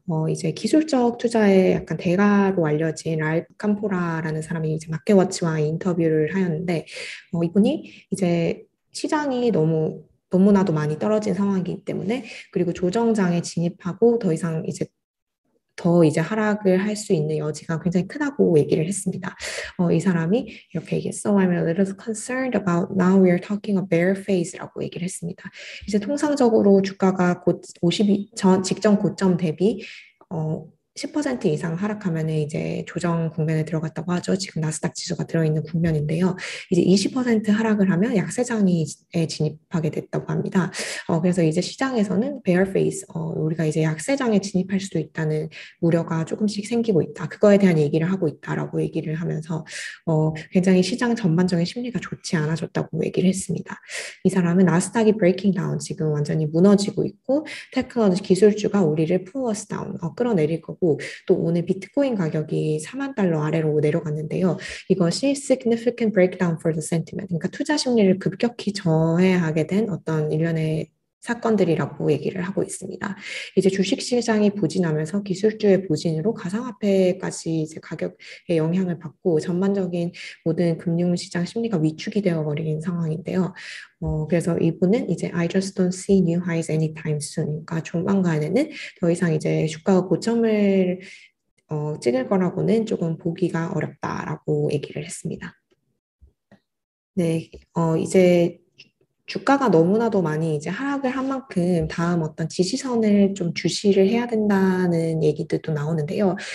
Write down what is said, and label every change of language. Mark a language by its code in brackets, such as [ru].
[ko] 이제 기술적 투자의 약간 대가로 알려진 랄프 캄포라라는 사람이 이제 마켓워치와 인터뷰를 하였는데, 이분이 이제 시장이 너무나도 많이 떨어진 상황이기 때문에, 그리고 조정장에 진입하고 더 이제 하락을 할 수 있는 여지가 굉장히 크다고 얘기를 했습니다. 이 사람이 이렇게 얘기했어. [en] I'm a little concerned about now we are talking a bear phase라고 [ko] 얘기를 했습니다. 이제 통상적으로 주가가 곧 52, 직전 고점 대비 어, 10% 이상 하락하면 이제 조정 국면에 들어갔다고 하죠. 지금 나스닥 지수가 들어있는 국면인데요. 이제 20% 하락을 하면 약세장에 진입하게 됐다고 합니다. 그래서 이제 시장에서는 bear phase, 우리가 이제 약세장에 진입할 수도 있다는 우려가 조금씩 생기고 있다. 그거에 대한 얘기를 하고 있다라고 얘기를 하면서 굉장히 시장 전반적인 심리가 좋지 않아졌다고 얘기를 했습니다. 이 사람은 나스닥이 [en] breaking down [ko] 지금 완전히 무너지고 있고 테크놀로지 기술주가 우리를 [en] pull us down [ko] 끌어내릴 거고 또 오늘 비트코인 가격이 4만 달러 아래로 내려갔는데요. 이것이 [en] significant breakdown for the sentiment. [ko] 그러니까 투자 심리를 급격히 저해하게 된 어떤 일련의 사건들이라고 얘기를 하고 있습니다. 이제 주식시장이 부진하면서 기술주의 부진으로 가상화폐까지 이제 가격에 영향을 받고 전반적인 모든 금융시장 심리가 위축이 되어버린 상황인데요. 그래서 이분은 이제 [en] I just don't see new highs anytime soon. [ko] 그러니까 조만간에는 더 이상 이제 주가가 고점을 찍을 거라고는 조금 보기가 어렵다라고 얘기를 했습니다. 네, 이제 주가가 너무나도 많이 이제 하락을 한 만큼 다음 어떤 지지선을 좀 주시를 해야 된다는 얘기들도 나오는데요.